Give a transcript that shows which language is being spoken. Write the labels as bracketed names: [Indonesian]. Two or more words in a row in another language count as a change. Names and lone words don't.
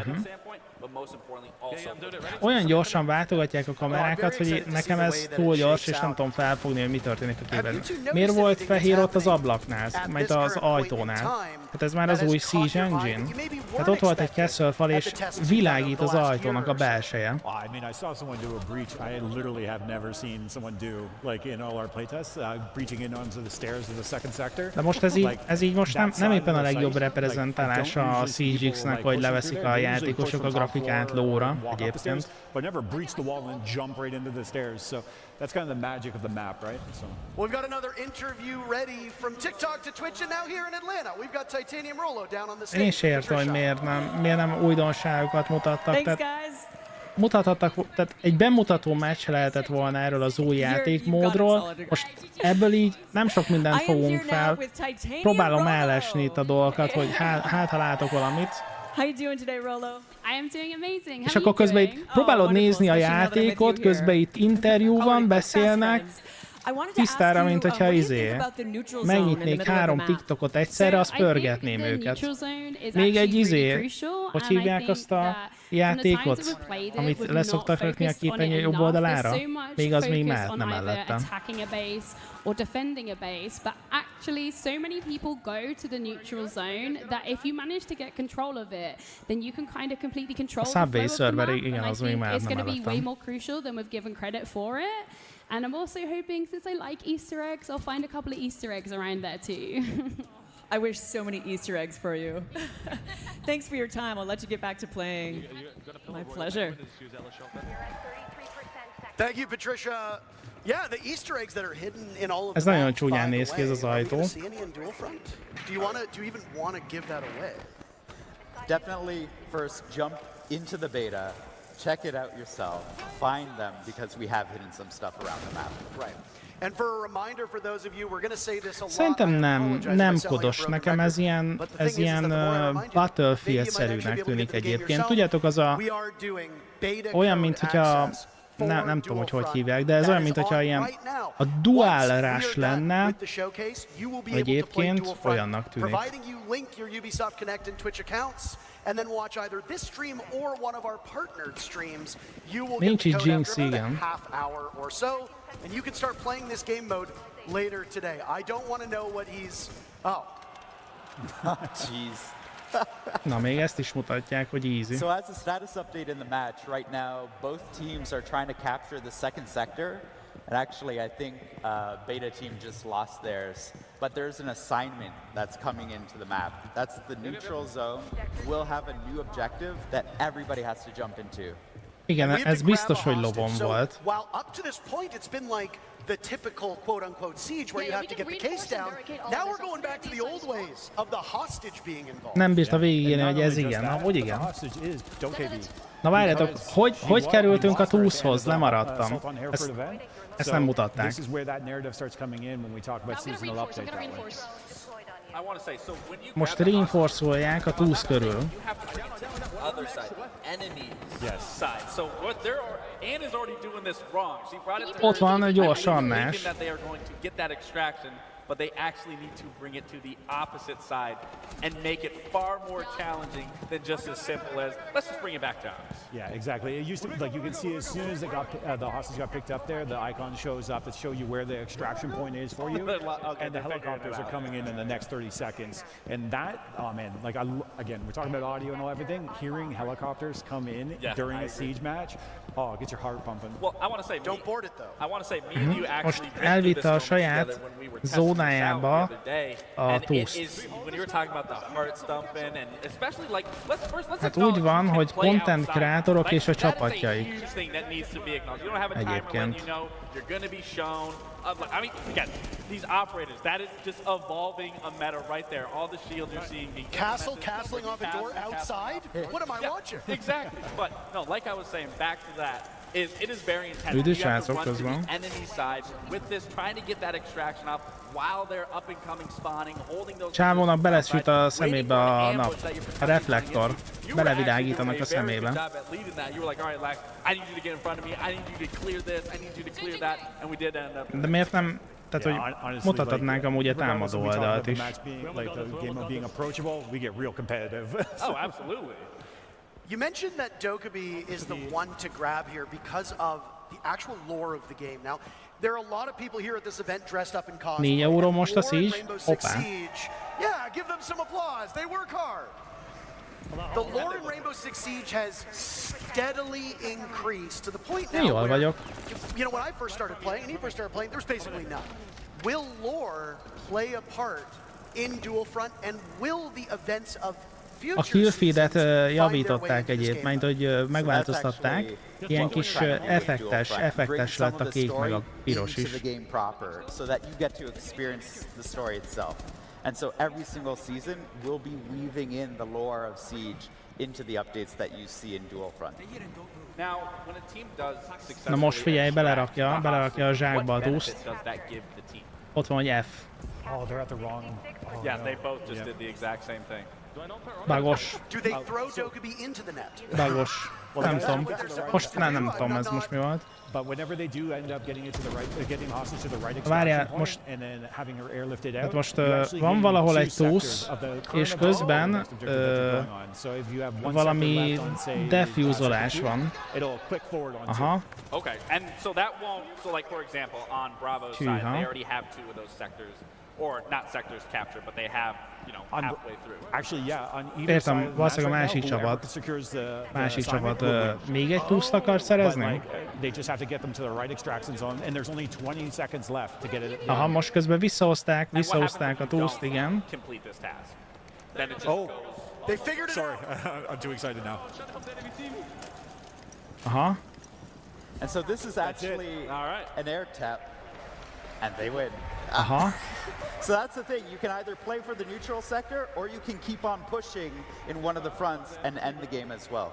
[Hungarian] Olyan gyorsan váltogatják a kamerákat, hogy nekem ez túl gyors, és nem tudom felfogni, hogy mi történik a képen. Miért volt fehér ott az ablaknál, majd az ajtónál? Hát ez már az új Siege Engine. Hát ott volt egy keszelfal, és világít az ajtónak a belseje. [English] I mean, I saw someone do a breach I literally have never seen someone do, like in all our playtests, breaching in onto the stairs of the [Hungarian] De most ez így most nem éppen a legjobb reprezentálása a CGX-nek, hogy leveszik a játékosok a grafikát lóra egyébként. [English] That's kind of the magic of the map, right? So. Well, we've got another interview ready from TikTok to Twitch, and now here in Atlanta, we've got Titanium Rollo down on the stage. [Hungarian] Én is értem, hogy miért nem újdonságokat mutattak. Tehát egy bemutató meccs lehetett volna erről az új játékmódról. Most ebből így nem sok mindent fogunk fel. Próbálom ellesni itt a dolgokat, hogy hát ha látok valamit. [English] How you doing today, Rollo? I am doing amazing. [Hungarian] És akkor közben itt próbálod nézni a játékot, közben itt interjú van, beszélnek. Tisztára, mint hogyha megnyitnék 3 TikTokot egyszerre, azt pörgetném őket. Még egy hogy hívják azt a játékot, amit leszoktak rakni a képernyő jobb oldalára? Még az még mehetne mellettem. [English] Or defending a base, but actually so many people go to the neutral zone that if you manage to get control of it, then you can kind of completely control the flow of the map, and I think it's going to be way more crucial than we've given credit for it. And I'm also hoping, since I like Easter eggs, I'll find a couple of Easter eggs around there too. I wish so many Easter eggs for you. Thanks for your time. I'll let you get back to playing. My pleasure. Thank you, Patricia. Yeah, the Easter eggs that are hidden in all of [Hungarian] Ez nagyon csúnyán néz ki ez az ajtó. [English] Do you even want to give that away? Definitely first jump into the beta, check it out yourself, find them because we have hidden some stuff around the map. Right. And for a reminder for those of you, we're going to say this a lot. [Hungarian] Szerintem nem kodos. Nekem ez ilyen Battlefield-szerűnek tűnik egyébként. Tudjátok, az olyan, mint hogyha nem tudom, hogy hívják, de ez olyan, mint hogyha ilyen a [English] dual rush [Hungarian] lenne, egyébként olyannak tűnik. Nincs így Jinx, igen. [English] And you can start playing this game mode later today. I don't want to know what he's... Oh. Jeez. [Hungarian] Na, még ezt is mutatják, hogy easy. [English] So as a status update in the match, right now both teams are trying to capture the second sector. And actually I think Beta team just lost theirs. But there's an assignment that's coming into the map. That's the neutral zone. We'll have a new objective that everybody has to jump into. [Hungarian] Igen, ez biztos, hogy lobon volt. [English] While up to this point it's been like the typical quote-unquote siege where you have to get the case down. Now we're going back to the old ways of the hostage being involved. [Hungarian] Nem bírta végigélni, hogy ez igen. Na, hogy igen? Na várjátok, hogy kerültünk a túszhoz? Lemaradtam. Ezt nem mutatták. Most reinforce-olják a túsz körül. Ott van egy gyors annás. [English] But they actually need to bring it to the opposite side and make it far more challenging than just as simple as let's just bring it back down. Yeah, exactly. It used to, like, you can see as soon as the hostage got picked up there, the icon shows up to show you where the extraction point is for you, and the helicopters are coming in the next 30 seconds. And that, oh man, like again, we're talking about audio and all everything. Hearing helicopters come in during a siege match, oh, it gets your heart pumping. Well, I want to say, don't board it though. I want to say, me and you actually [Hungarian] elvitte a saját zónájába a túszt. Hát úgy van, hogy content kreatorok és a csapatjaik. Egyébként. [English] I mean, again, these operators, that is just evolving a meta right there. All the shields you're seeing being castling off a door outside? What am I watching? Exactly. But no, like I was saying, back to that, it is very intense. You have to run to the enemy side with this, trying to get that extraction up while they're up and coming, spawning, holding those. [Hungarian] Csávónak belesüt a szemébe a nap. A reflektor. Belevilágítanak a szemébe. De miért nem? Tehát, hogy mutathatnánk amúgy a támadó oldalt is. [English] Oh, absolutely. You mentioned that Dokkaebi is the one to grab here because of the actual lore of the game. Now, there are a lot of people here at this event dressed up in cosplay. [Hungarian] 4 euró most a Siege? Hoppá. [English] Yeah, give them some applause. They work hard. The lore in Rainbow Six Siege has steadily increased to the point now where, you know, when I first started playing, and he first started playing, there was basically none. will lore play a part in Dual Front, and will the events of [Hungarian] A killfeedet javították egyébként, hogy megváltoztatták. Ilyen kis effektes lett a kék meg a piros is. [English] And so every single season we'll be weaving in the lore of Siege into the updates that you see in Dual Front. Now, when a team does [Hungarian] Na most figyelj, belerakja a zsákba a dúszt. Ott van, hogy F. [English] Oh, they're at the wrong... Oh, yeah, they both just did the exact same thing. [Hungarian] Bagos. [English] Do they throw Dokkaebi into the net? [Hungarian] Bagos. Nem tudom. Most nem tudom, ez most mi volt. [English] But whenever they do end up getting it to the right, getting hostage to the right [Hungarian] Várjál, [English] extraction [Hungarian] most, [English] point, and then having her airlifted out, [Hungarian] hát most van valahol egy túsz, és közben valami defúzolás van. Aha. [English] Okay, and so that won't, so like for example, on Bravo's side, they already have 2 of those sectors, or not sectors captured, but they have, you know, halfway through. Actually, yeah, on either side [Hungarian] Értem, valószínűleg a másik csapat még egy túszt akar szerezni? [English] They just have to get them to the right extraction zone, and there's only 20 seconds left to get it. [Hungarian] Aha, most közben visszahozták a túszt, igen. [English] Oh, they figured it out. Sorry, I'm too excited now. Aha. And so this is actually an air tap, and they win. Aha. So that's the thing, you can either play for the neutral sector, or you can keep on pushing in one of the fronts and end the game as well.